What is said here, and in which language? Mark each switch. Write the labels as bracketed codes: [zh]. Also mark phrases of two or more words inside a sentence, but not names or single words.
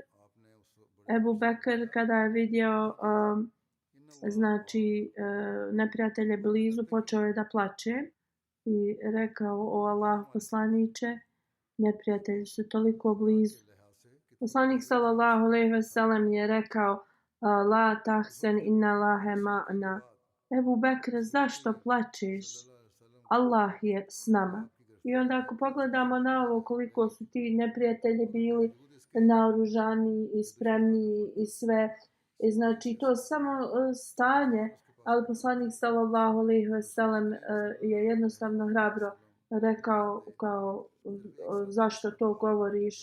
[bs] Ebu Bekr kada je vidio znači neprijatelje blizu, počeo je da plače i rekao: o Allah poslaniče, neprijatelji su toliko blizu. [ar] Poslanik صلى الله عليه وسلم [bs] je rekao: [ar] لا تحزن إن الله معنا. [bs] Ebu Bekr, zašto plačeš? Allah je s nama. I onda ako pogledamo na ovo koliko su ti neprijatelji bili naoružani i spremni i sve, i znači to samo stanje, ali poslanik [ar] صلى الله عليه وسلم [bs] je jednostavno hrabro rekao kao zašto to govoriš?